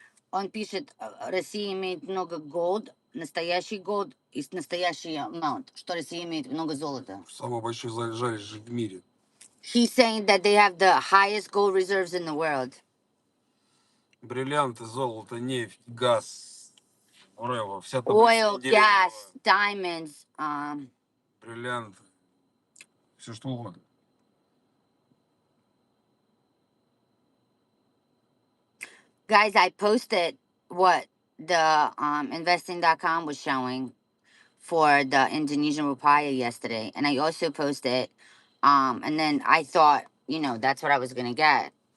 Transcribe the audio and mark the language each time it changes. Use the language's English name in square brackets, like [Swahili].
[Russian] Он пишет, Россия имеет много gold, настоящий gold и настоящий amount, что Россия имеет много золота. Самый большой залежи в мире. [English] He's saying that they have the highest gold reserves in the world. [Russian] Бриллианты, золото, нефть, газ, Рева, вся таблица [English] Oil, [Russian] Менделеева. [English] gas, diamonds, [Russian] Бриллианты, все что угодно. [English] guys, I posted what the investing.com was showing for the Indonesian rupiah yesterday, and I also posted, and then I thought, that's what I was gonna get.